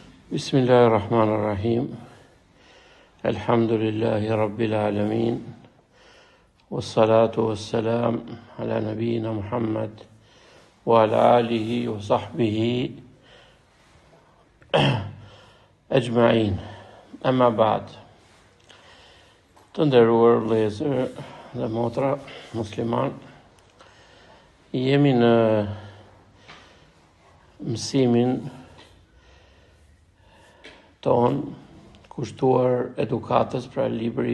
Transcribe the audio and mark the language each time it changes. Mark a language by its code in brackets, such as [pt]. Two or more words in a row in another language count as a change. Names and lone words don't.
[ar] بسم الله الرحمن الرحيم. الحمد لله رب العالمين. والصلاة والسلام على نبينا محمد وعلى آله وصحبه أجمعين. أما بعد. [sq] Të nderuar vëllezër dhe motra musliman, jemi në mësimin ton kushtuar edukatës, pra libri